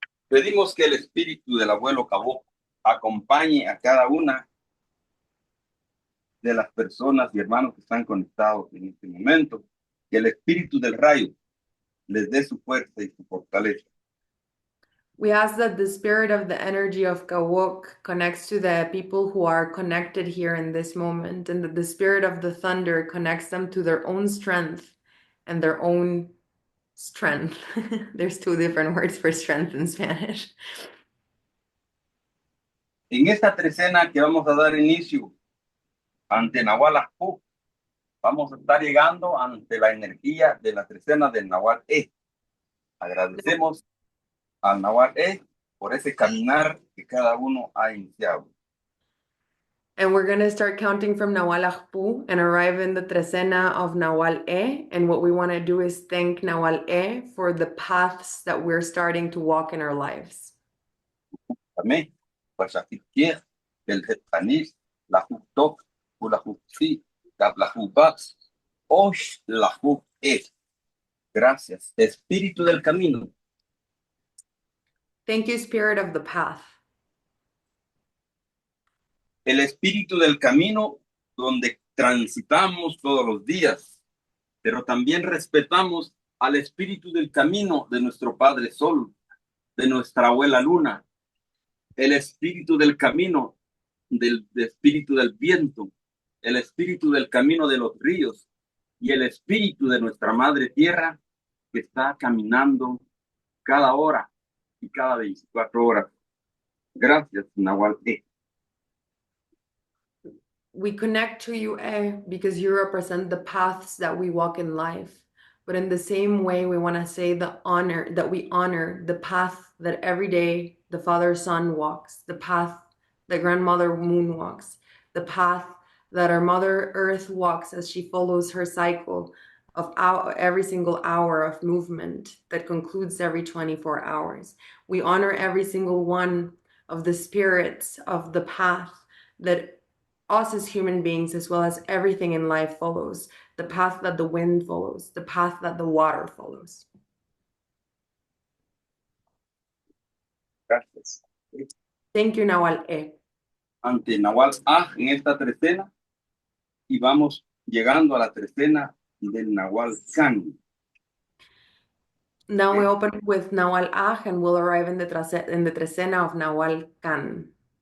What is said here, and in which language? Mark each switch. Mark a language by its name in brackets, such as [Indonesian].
[Spanish] Pedimos que el espíritu del abuelo Cabó acompañe a cada una de las personas y hermanos que están conectados en este momento, que el espíritu del rayo les dé su fuerza y su fortaleza. [English] We ask that the spirit of the energy of Kawok connects to the people who are connected here in this moment, and that the spirit of the thunder connects them to their own strength and their own strength. There's two different words for strength in Spanish. [Spanish] En esta trecena que vamos a dar inicio ante Nahual Ajpú, vamos a estar llegando ante la energía de la trecena del Nahual E. Agradecemos al Nahual E por ese caminar que cada uno ha iniciado. [English] And we're going to start counting from Nahual Ajpú and arrive in the trecena of Nahual E. And what we want to do is thank Nahual E for the paths that we're starting to walk in our lives. [Spanish] Amén. Pues aquí quiere el Jetanis, la Jutok, la Jutsi, la Jubax, Osh, la Jub E. Gracias, espíritu del camino. [English] Thank you, spirit of the path. [Spanish] El espíritu del camino donde transitamos todos los días, pero también respetamos al espíritu del camino de nuestro Padre Sol, de nuestra abuela Luna, el espíritu del camino, del espíritu del viento, el espíritu del camino de los ríos y el espíritu de nuestra Madre Tierra que está caminando cada hora y cada 24 horas. Gracias, Nahual. [English] We connect to you, because you represent the paths that we walk in life. But in the same way, we want to say that we honor the path that every day the Father Sun walks, the path that Grandmother Moon walks, the path that our Mother Earth walks as she follows her cycle of every single hour of movement that concludes every 24 hours. We honor every single one of the spirits of the path that us as human beings, as well as everything in life, follows, the path that the wind follows, the path that the water follows. [Spanish] Gracias. [English] Thank you, Nahual. [Spanish] Ante Nahual en esta trecena y vamos llegando a la trecena del Nahual Can. [English] Now we open with Nahual and we'll arrive in the trecena of Nahual Can.